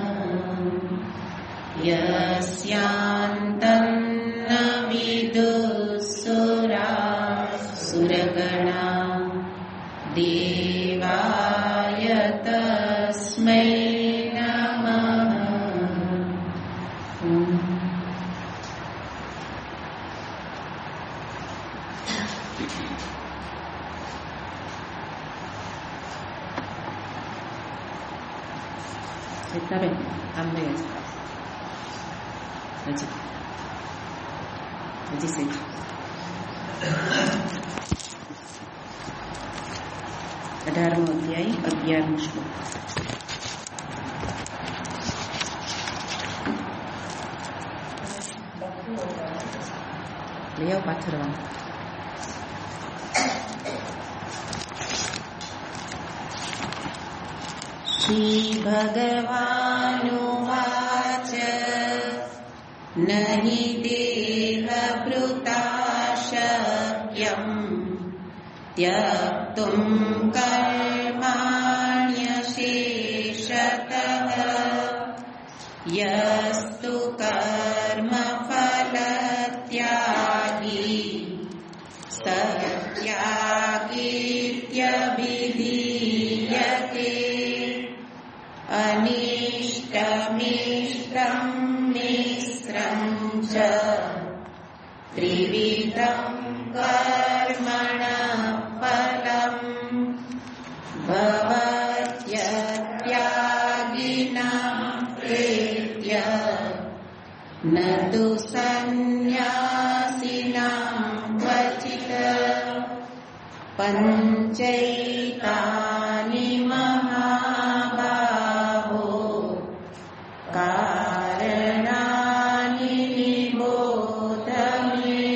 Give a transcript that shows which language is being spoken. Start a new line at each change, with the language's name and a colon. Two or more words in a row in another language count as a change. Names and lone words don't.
Sanskrit: यस्यान्तं न विदुःसुरासुरगणा देवाय तस्मै नमः।
Spanish: Está bien, hambre ya está. Allí sí.
Gujarati: અઢારમો અધ્યાય 11મો શ્લોક. લઈ આવો પાથરવાનું.
Sanskrit: श्री भगवानुवाच नहि देहभृता शक्यं त्यक्तुं कर्माण्यशेषतः यस्तु कर्मफलत्यागी स त्यागीत्यभिधीयते। अनिष्टमिष्टं मिश्रं च त्रिविधं कर्मण फलं भवत्यत्यागिनां प्रेत्य न तु संन्यासिनां क्वचित पंचैतानि महाबाहो कारणानि निबोध मे